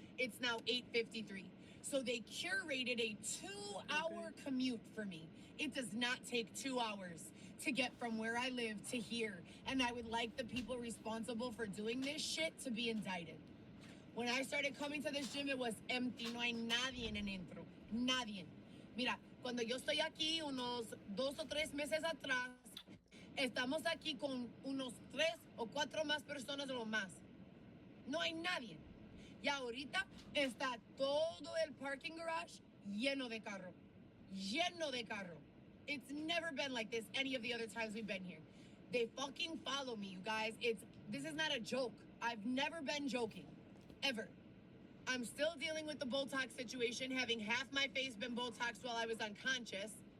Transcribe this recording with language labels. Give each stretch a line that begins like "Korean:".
English: It's now 8:53. So they curated a 2-hour commute for me. It does not take 2 hours to get from where I live to here. And I would like the people responsible for doing this shit to be indicted. When I started coming to this gym, it was empty.
Spanish: No hay nadie en el intro. Nadie. Mira, cuando yo estoy aquí, unos 2 o 3 meses atrás, estamos aquí con unos 3 o 4 más personas de lo más. No hay nadie. Y ahorita está todo el parking garage lleno de carro. Lleno de carro.
English: It's never been like this any of the other times we've been here. They fucking follow me, you guys. This is not a joke. I've never been joking. Ever. I'm still dealing with the Botox situation, having half my face been Botoxed while I was unconscious.